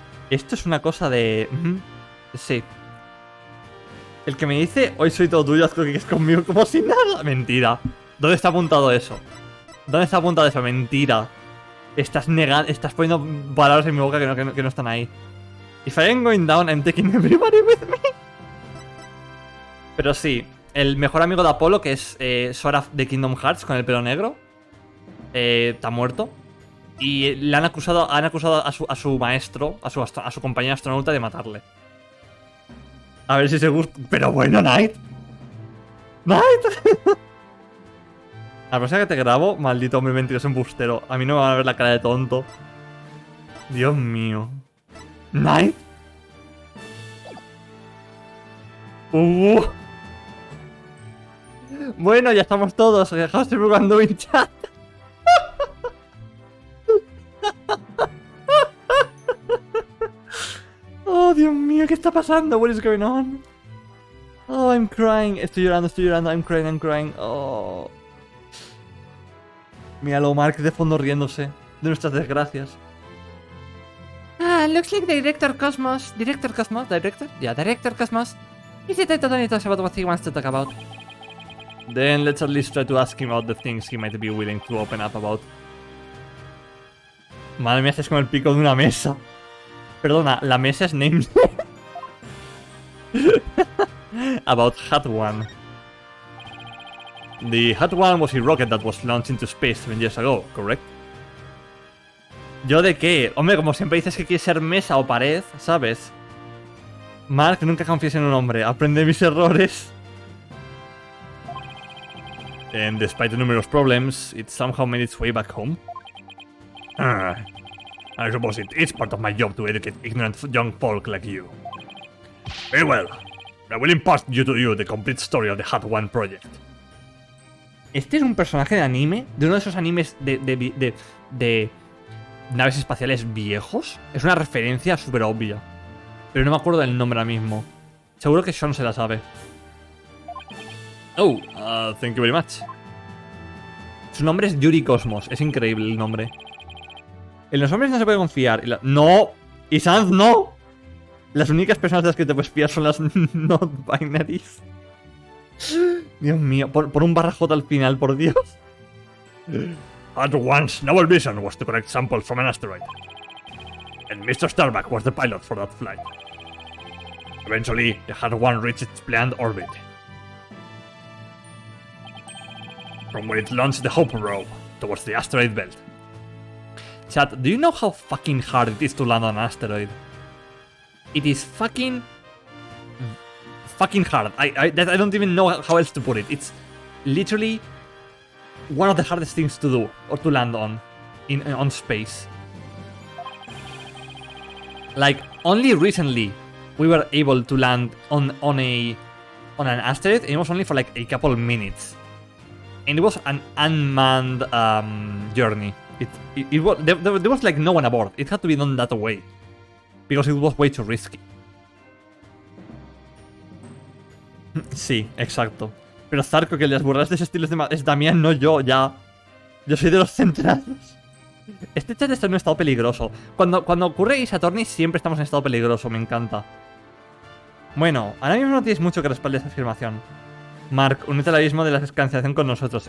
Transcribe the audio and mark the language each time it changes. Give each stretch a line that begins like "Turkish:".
Spanish: Esto es una cosa de... Sí. El que me dice, hoy soy todo tuyo, haz lo que quieres conmigo como si nada. Mentira. ¿Dónde está apuntado eso? ¿Dónde está apuntado eso? Mentira. Estás negando, estás poniendo palabras en mi boca que no están ahí.
English: If I am going down, I'm taking everybody with me.
Spanish: Pero sí, el mejor amigo de Apolo, que es Sora de Kingdom Hearts, con el pelo negro, está muerto. Y le han acusado a su maestro, a su compañero astronauta de matarle. A ver si se gusta. Pero bueno, Knight. ¡Knight! La próxima que te grabo, maldito hombre mentiroso embustero. A mí no me van a ver la cara de tonto. Dios mío. ¿Knight? Bueno, ya estamos todos. Dejaos de jugando en chat. Oh, Dios mío, ¿qué está pasando?
English: What is going on? Oh, I'm crying.
Spanish: Estoy llorando.
English: I'm crying. Oh.
Spanish: Míralo, Mark de fondo riéndose de nuestras desgracias.
English: Looks like Director Cosmos. Director? Yeah, Director Cosmos. Is it totally talks about what he wants to talk about? Then let's at least try to ask him about the things he might be willing to open up about.
Spanish: Madre mía, es como el pico de una mesa. Perdona, la mesa es named.
English: About Hat One. The Hat One was a rocket that was launched into space 7 years ago, correct?
Spanish: ¿Yo de qué? Hombre, como siempre dices que quieres ser mesa o pared, ¿sabes? Mark, nunca confíes en un hombre. Aprende mis errores.
English: And despite the numerous problems, it somehow made its way back home. I suppose it is part of my job to educate ignorant young folk like you. Very well. I will impart to you the complete story of the Hat One project.
Spanish: Este es un personaje de anime, de uno de esos animes de naves espaciales viejos. Es una referencia súper obvia. Pero no me acuerdo del nombre ahora mismo. Seguro que Sean se la sabe.
English: Oh, thank you very much.
Spanish: Su nombre es Yuri Cosmos. Es increíble el nombre. En los hombres no se puede confiar. ¡No! ¡Y Sans no! Las únicas personas de las que te puedes fiar son las not binaries. Dios mío, por un barra J al final, por Dios.
English: At once, Noble Vision was to collect samples from an asteroid. And Mr. Starbuck was the pilot for that flight. Eventually, the Hat One reached its planned orbit, from where it launched the Hope probe towards the asteroid belt. Chat, do you know how fucking hard it is to land on an asteroid? It is fucking hard. I don't even know how else to put it. It's literally one of the hardest things to do or to land on on space. Like only recently we were able to land on an asteroid, and it was only for like a couple of minutes, and it was an unmanned journey. It was there was like no one aboard. It had to be done that way because it was way too risky.
Spanish: Sí, exacto. Pero Zarco, que el de las burradas de ese estilo es Damián, no yo, ya. Yo soy de los centrados. Este chat está en un estado peligroso. Cuando ocurre Ace Attorney siempre estamos en estado peligroso, me encanta. Bueno, ahora mismo no tienes mucho que respalde esta afirmación. Mark, únete al abismo de la cancelación con nosotros.